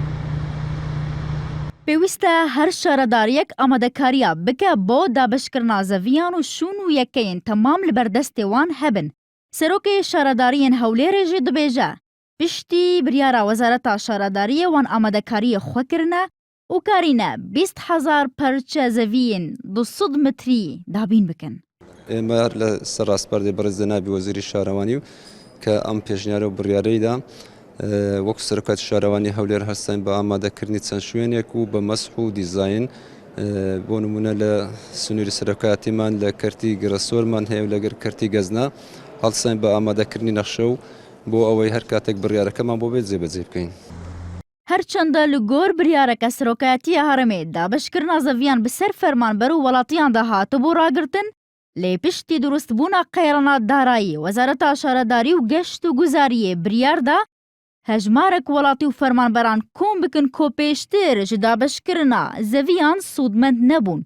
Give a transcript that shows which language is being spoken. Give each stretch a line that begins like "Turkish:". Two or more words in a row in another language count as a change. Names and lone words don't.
Kurdish: پێویستە هەر شارەداریەک ئامادەکاریە بکە بۆ دابشکردنا زەڤیان و شوون و یەکەین تەمام لە بەردەستێ وان هەبن. سەرۆکێ شارەداریên هەولێرێ jî dibêje piştî biryara Wezareta Şaredariyê wan amadekariyê xwe kirine û karîne 20,000 perçe zeviyên 200 metrî dabîn bikin.
Central Kurdish: ئێمە لە سەر ڕاستپەردەی بەڕێز جەنابی وەزیری شارەوانی و کە ئەم پێشنیارە و بڕیارەیدا وەکو سەرۆکاتی شارەوانی هەولێر هەستین بە ئامادەکردنی چەند شوێنێک و بە مەسح و دیزاین بۆ نمونە لە سنووری سەرۆکاتیمان لە کەرتی گرەسۆرمان هەیە و لەگەر کەرتی گەزنا هەڵسەین بە ئامادەکردنی نەخشە و بۆ ئەوەی هەر کاتێک بڕیارەکەمان بۆ بێت جێبەجێ بکەین.
Kurdish: هەرچەندە li گۆر biryareke Serokatiya Herêmê dabişkirina zeviyan bi ser fermanber û welatiyan de hatibû ragirtin, lê piştî durustbûna qeyrana darayî Wezareta Şaredarî û Geşt û Guzariyê biryar da hejmarek welatî û fermanberan kom bikin ku pêştir ji dabişkirina zeviyan sûdmend nebûn.